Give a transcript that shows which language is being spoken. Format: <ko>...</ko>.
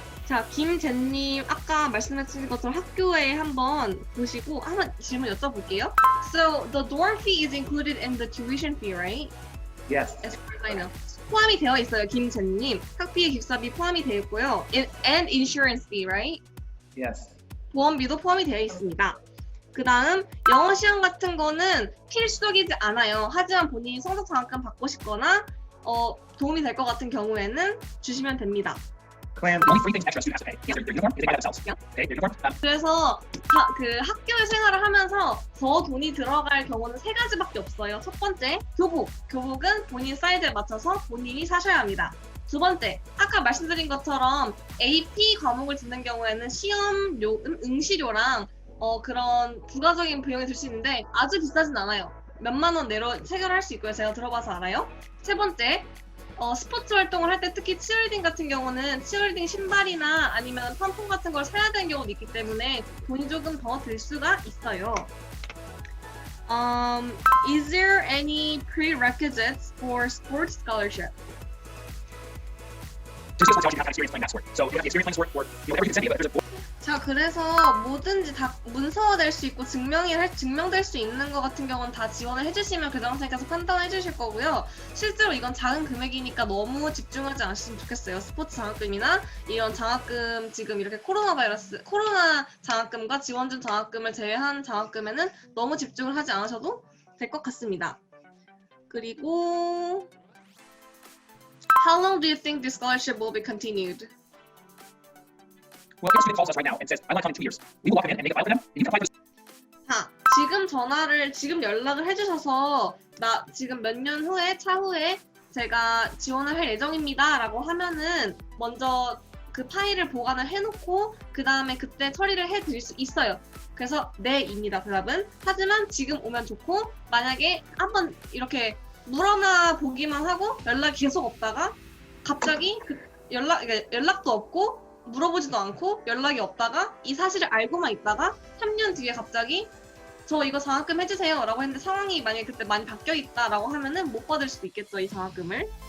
<ko>자, 김재님 아까 말씀하신 것처럼 학교에 한번 보시고 한번 질문 여쭤볼게요.</ko> <en>So the dorm fee is included in the tuition fee, right? Yes. As far as I know.</en> <ko>포함이 되어 있어요, 김재님. 학비에 기숙사비 포함이 되어 있고요.</ko> <en>And insurance fee, right? Yes.</en> <ko>보험비도 포함이 되어 있습니다. 그 다음 영어 시험 같은 거는 필수적이지 않아요. 하지만 본인이 성적 장학금 받고 싶거나 도움이 될 것 같은 경우에는 주시면 됩니다.</ko> <en>Clam, the only 3 things extra students have to pay. Answer, their uniform, if they buy that themselves. Okay, their uniform.</en> <ko>그래서 그 학교에 생활을 하면서 더 돈이 들어갈 경우는 3가지밖에 없어요. 첫 번째, 교복. 교복은 본인 사이즈에 맞춰서 본인이 사셔야 합니다. 두 번째, 아까 말씀드린 것처럼 AP 과목을 듣는 경우에는 시험료, 응시료랑 그런 부가적인 비용이 들 수 있는데 아주 비싸진 않아요. 몇만 원 내로 해결할 수 있고요. 제가 들어봐서 알아요. 세 번째, 스포츠 활동을 할 때 특히 치어리딩 같은 경우는 치어리딩 신발이나 아니면 펌폰 같은 걸 사야 되는 경우도 있기 때문에 돈이 조금 더 들 수가 있어요.</ko> <en>Is there any prerequisites for sports scholarship? To receive a scholarship, you have to have experience playing that sport. So if you have the experience playing sport, or you know, everything is incentive, but if there's a</en> <ko>자, 그래서 뭐든지 다 문서화될 수 있고 증명될 수 있는 것 같은 경우는 다 지원을 해주시면 교장선생님께서 판단해 주실 거고요. 실제로 이건 작은 금액이니까 너무 집중하지 않으시면 좋겠어요. 스포츠 장학금이나 이런 장학금, 지금 이렇게 코로나 장학금과 지원준 장학금을 제외한 장학금에는 너무 집중을 하지 않으셔도 될 것 같습니다. 그리고</ko> <en>How long do you think this scholarship will be continued? Well, if a student calls us right now and says, I want to come in 2 years, we will walk them in and make a file for them, and you can apply for this.</en> <ko>자, 지금 연락을 해주셔서 나 지금 몇 년 후에 차후에 제가 지원을 할 예정입니다 라고 하면은 먼저 그 파일을 보관을 해놓고 그 다음에 그때 처리를 해드릴 수 있어요. 그래서 네입니다, 대답은. 하지만 지금 오면 좋고, 만약에 한번 이렇게 물어나 보기만 하고 연락이 계속 없다가 갑자기 연락도 없고 물어보지도 않고 연락이 없다가 이 사실을 알고만 있다가 3년 뒤에 갑자기 저 이거 장학금 해주세요 라고 했는데 상황이 만약에 그때 많이 바뀌어 있다라고 하면은 못 받을 수도 있겠죠, 이 장학금을.</ko>